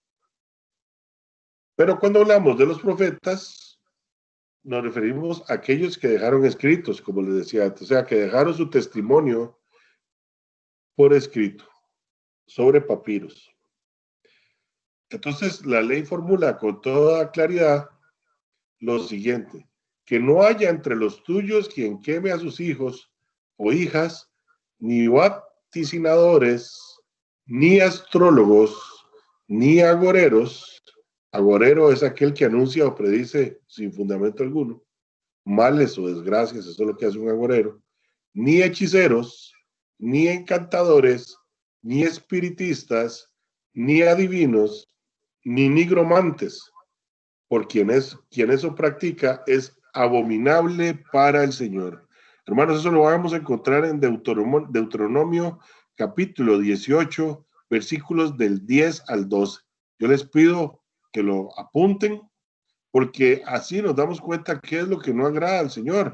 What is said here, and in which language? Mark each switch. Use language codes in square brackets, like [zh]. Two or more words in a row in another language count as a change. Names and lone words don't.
[es] Pero cuando hablamos de los profetas, nos referimos a aquellos que dejaron escritos, como les decía antes, o sea, que dejaron su testimonio por escrito, sobre papiros. Entonces, la ley formula con toda claridad lo siguiente: que no haya entre los tuyos quien queme a sus hijos o hijas, ni vaticinadores, ni astrólogos, ni agoreros. Agorero es aquel que anuncia o predice sin fundamento alguno males o desgracias, eso es lo que hace un agorero, ni hechiceros, ni encantadores, ni espiritistas, ni adivinos, ni nigromantes, por quien eso practica es abominable para el Señor. Hermanos, eso lo vamos a encontrar en Deuteronomio capítulo 18, versículos del 10 al 12. Yo les pido que lo apunten, porque así nos damos cuenta qué es lo que no agrada al Señor.